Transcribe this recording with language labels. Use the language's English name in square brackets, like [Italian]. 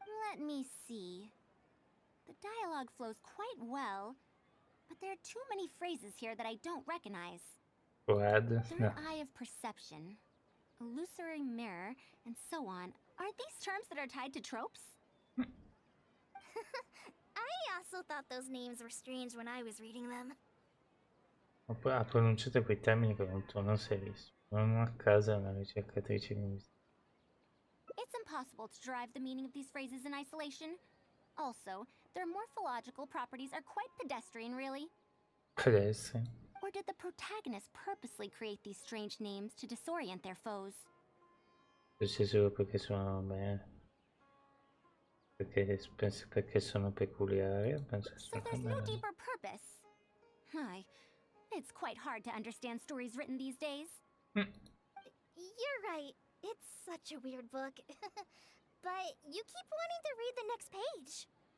[English] Let me see. The dialogue flows quite well, but there are too many phrases here that I don't recognize. Third eye of perception, illusory mirror, and so on. Aren't these terms that are tied to tropes? I also thought those names were strange when I was reading them. [Italian] Ha pronunciato quei termini con un tono serissimo. Non a caso è una ricercatrice linguistica. [English] It's impossible to derive the meaning of these phrases in isolation. Also, their morphological properties are quite pedestrian, really. Pedestrian? Or did the protagonist purposely create these strange names to disorient their foes? [Italian] Forse solo perché suonano bene. Perché sono peculiari. [English] So there's no deeper purpose. It's quite hard to understand stories written these days. You're right. It's such a weird book. But you keep wanting to read the next page.